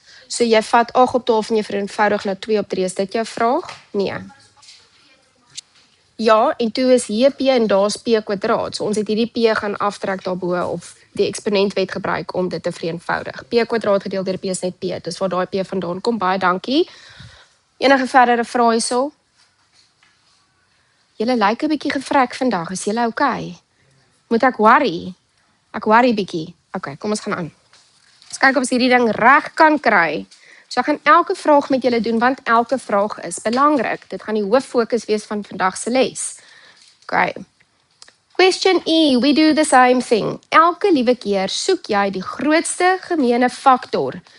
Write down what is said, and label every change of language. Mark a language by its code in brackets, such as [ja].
[af] So jy vat 8 op 12 en jy vereenvoudig na 2 op 3. Is dit jou vraag? Nee. Ja, en toe is hier P en daar's P kwadraat. So ons het hierdie P gaan aftrek daarbo of die eksponentwet gebruik om dit te vereenvoudig. P kwadraat gedeel deur P is net P. Dis waar daai P vandaan kom. Baie dankie. Enige verdere vrae hierso? Julle lyk 'n bietjie gevrek vandag. Is julle okay? Moet ek worry? Ek worry bietjie. Okay, kom ons gaan aan. Ons kyk of ons hierdie ding reg kan kry. So ek gaan elke vraag met julle doen want elke vraag is belangrik. Dit gaan die hooffokus wees van vandag se les. Okay. [en] Question E, we do the same thing. [af] Elke liewe keer soek jy die grootste gemeene faktor.